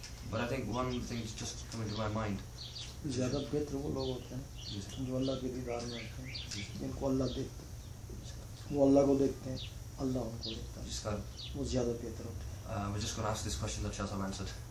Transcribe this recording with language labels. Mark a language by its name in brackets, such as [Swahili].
[English] But I think one thing is just coming to my mind. [Hindi] ज़्यादा बेहतर वो लोग होते हैं जो अल्लाह के दीदार में होते हैं, जिनको अल्लाह देखता है, वो अल्लाह को देखते हैं, अल्लाह उनको देखता है, वो ज़्यादा बेहतर होते हैं. [English] We're just going to ask this question that Shah Sahib answered.